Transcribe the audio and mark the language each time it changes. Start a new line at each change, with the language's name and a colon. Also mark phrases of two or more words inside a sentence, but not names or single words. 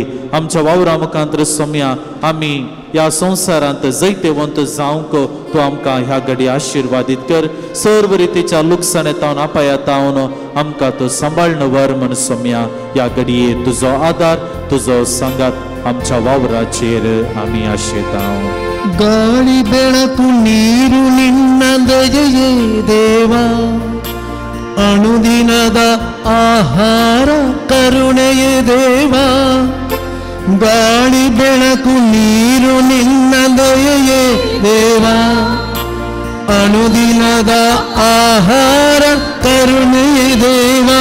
Konkani: आमच्या वावरा मुखांतर सोम्या आमी ह्या संवसारांत जैतेवंत जावंक तूं आमकां ह्या घडी आशिर्वादीत कर. सर्व रितीच्या लुकसाणे तावन अपायातावन आमकां तूं सांबाळन व्हर म्हण सोम्या ह्या घडये तुजो आदार, तुजो सांगात आमच्या वावराचेर आमी आशेता.
Kannada: ಗಾಳಿ ಬೆಳಕು ನೀರು ನಿನ್ನ ದಯೆಯೇ ದೇವಾ, ಅನುದಿನದ ಆಹಾರ ಕರುಣೆಯೇ ದೇವಾ. ಗಾಳಿ ಬೆಳಕು ನೀರು ನಿನ್ನ ದಯೆಯೇ ದೇವಾ, ಅನುದಿನದ ಆಹಾರ ಕರುಣೆಯೇ ದೇವಾ.